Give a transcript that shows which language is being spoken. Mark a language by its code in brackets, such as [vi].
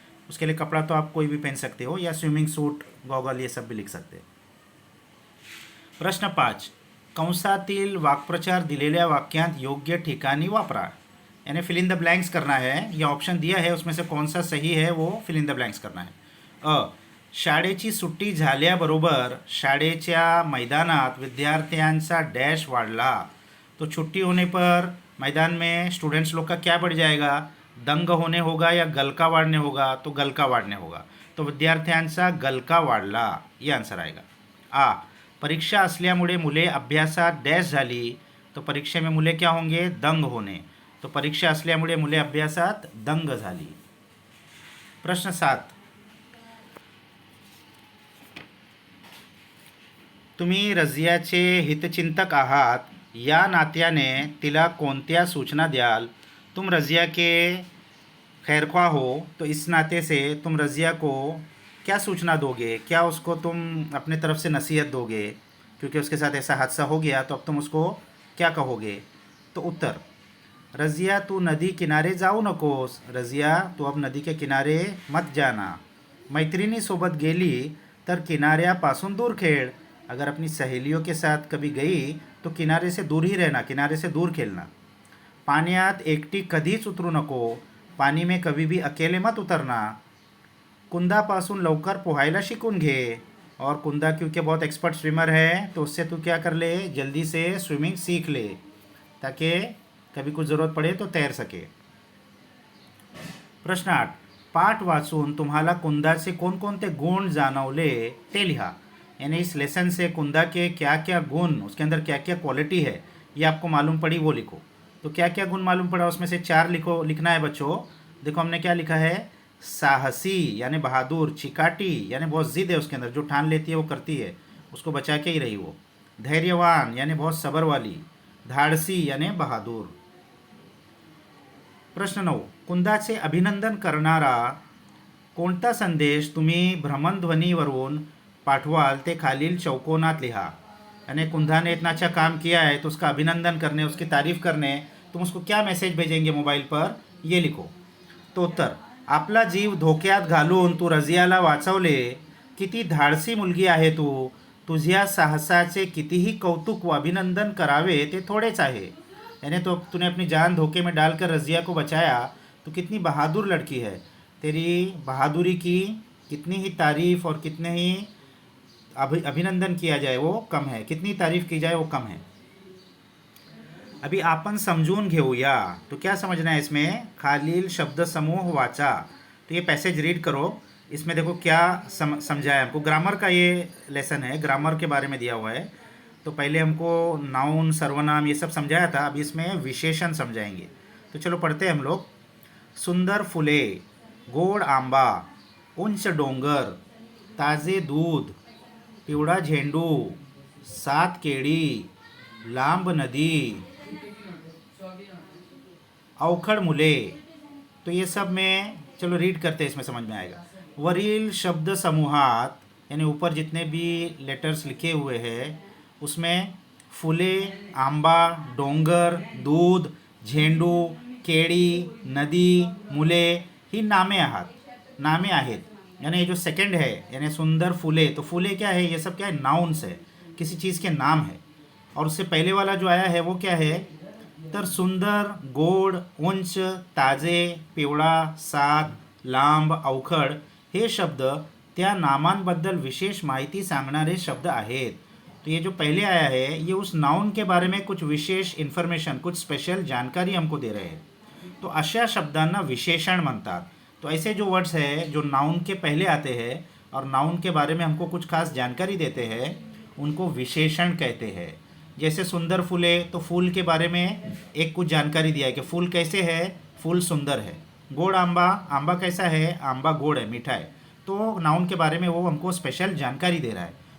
[hi] उसके लिए कपड़ा तो आप कोई भी पहन सकते हो या स्विमिंग सूट, गॉगल, ये सब भी लिख सकते हैं। [mr] प्रश्न 5, कंसातील वाक्प्रचार दिलेल्या वाक्यांत योग्य ठिकाणी वापरा, [hi] यानी फिल इन द ब्लैंक्स करना है। ये ऑप्शन दिया है उसमें से कौन सा सही है वो फिल इन द ब्लैंक्स करना है। [mr] शाळेची सुट्टी झाल्याबरोबर शाळेच्या मैदानात विद्यार्थ्यांचा डॅश वाढला, [hi] तो छुट्टी होने पर मैदान में स्टूडेंट्स लोग का क्या बढ़ जाएगा, दंग होणे होगा या गलका वाढणे होगा, तो गलका वाढणे होगा. [mr] तो विद्यार्थ्यांचा गलका वाढला, [hi] ये आन्सर आएगा. [mr] आ, परीक्षा असल्यामुळे मुले अभ्यासात डॅश झाली, [hi] तो परीक्षा में मुले क्या होंगे, [mr] दंग होणे. तो परीक्षा असल्यामुळे मुले अभ्यासात दंग झाली. प्रश्न 7. तुम्ही रझियाचे हितचिंतक आहात, या नात्याने तिला कोणत्या सूचना द्याल. [hi] तुम रज़िया के खैरख्वाह हो, तो इस नाते से तुम रज़िया को क्या सूचना दोगे, क्या उसको तुम अपने तरफ से नसीहत दोगे, क्योंकि उसके साथ ऐसा हादसा हो गया, तो अब तुम उसको क्या कहोगे. तो उत्तर, [mr] रज़िया तू नदी किनारे जाऊ नकोस, [hi] रज़िया तू अब नदी के किनारे मत जाना. [mr] मैत्रिणीसोबत गेली तर किनाऱ्यापासून दूर खेळ. [hi] अगर अपनी सहेलियों के साथ कभी गई तो किनारे से दूर ही रहना, किनारे से दूर खेलना. [mr] पाण्यात एकटी कधीच उतरू नको, [hi] पानी में कभी भी अकेले मत उतरना. [mr] कुंदापासून लवकर पोहायला शिकून घे, [hi] और कुंदा क्योंकि बहुत एक्सपर्ट स्विमर है, तो उससे तू क्या कर ले, जल्दी से स्विमिंग सीख ले, ताकि कभी कुछ ज़रूरत पड़े तो तैर सके. [mr] प्रश्न 8. पाठ वाचून तुम्हाला कुंदाचे कोणकोणते गुण जाणवले ते लिहा. [hi] यानी इस लेसन से कुंदा के क्या क्या गुण, उसके अंदर क्या क्या क्वालिटी है, ये आपको मालूम पड़ी, वो लिखो. तो क्या क्या गुण मालूम पड़ा, उसमें से 4 लिखना है बच्चों. देखो हमने क्या लिखा है, साहसी यानी बहादुर, चिकाटी यानी बहुत ज़िद है उसके अंदर, जो ठान लेती है वो करती है, उसको बचा के ही रही वो. धैर्यवान यानी बहुत सब्र वाली. धाडसी यानी बहादुर. प्रश्न 9. [mr] कुंदाचे अभिनंदन करणारा कोणता संदेश तुम्ही भ्रमणध्वनीवरून पाठवाल ते खालील चौकोनात लिहा. [hi] यानी कुंदा ने इतना अच्छा काम किया है, तो उसका अभिनंदन करने, उसकी तारीफ करने तुम उसको क्या मैसेज भेजेंगे मोबाईल पर, ये लिखो. [mr] तो उत्तर, आपला जीव धोक्यात घालून तू रझियाला वाचवले, किती धाडसी मुलगी आहे तू, तुझ्या साहसाचे कितीही कौतुक व अभिनंदन करावे ते थोडेच आहे. [hi] यानी तो तूने अपनी जान धोखे में डालकर रज़िया को बचाया, तो कितनी बहादुर लड़की है. तेरी बहादुरी की कितनी ही तारीफ़ और कितने ही अभिनंदन किया जाए वो कम है, कितनी तारीफ़ की जाए वो कम है. [mr] अभी आपण समजून घेऊया. [hi] तो क्या समझना है इसमें, [mr] खालील शब्द समूह वाचा. [hi] तो ये पैसेज रीड करो. इसमें देखो क्या समझाया हमको. ग्रामर का ये लेसन है, ग्रामर के बारे में दिया हुआ है. तो पहले हमको नाउन, सर्वनाम ये सब समझाया था, अभी इसमें विशेषण समझाएंगे. तो चलो पढ़ते हैं हम लोग. [mr] सुंदर फुले, गोड आंबा, उंच डोंगर, ताजे दूध, पिवळा झेंडू, 7 केळी, लांब नदी, अवखड़ मुले. [hi] तो ये सब में चलो रीड करते हैं, इसमें समझ में आएगा. [mr] वरील शब्द समूहात [hi] यानी ऊपर जितने भी लेटर्स लिखे हुए हैं, [mr] उसमें फुले, आंबा, डोंगर, दूध, झेंडू, केळी, नदी, मुले ही नामे आहेत. [hi] यानी ये जो सेकंड है, यानी सुंदर फुले, तो फुले क्या है, ये सब क्या है, नाउन्स है, किसी चीज़ के नाम है. और उससे पहले वाला जो आया है वो क्या है, [mr] तर सुंदर, गोड, उंच, ताजे, पिवळा, 7, लांब, अवखड हे शब्द त्या नामांबद्दल विशेष माहिती सांगणारे शब्द आहेत. [hi] तो ये जो पहले आया है, ये उस नाउन के बारे में कुछ विशेष इन्फॉर्मेशन, कुछ स्पेशल जानकारी हमको दे रहे हैं. [mr] तो अशा शब्दांना विशेषण म्हणतात. [hi] तो ऐसे जो वर्ड्स है जो नाउन के पहले आते हैं और नाउन के बारे में हमको कुछ खास जानकारी देते हैं, उनको विशेषण कहते हैं. जैसे सुंदर फूले, तो फूल के बारे में एक कुछ जानकारी दिया है कि फूल कैसे है, फूल सुंदर है. गोड़ आंबा, आंबा कैसा है, आंबा गोड़ है, मीठा है. तो नाउन के बारे में वो हमको स्पेशल जानकारी दे रहा है.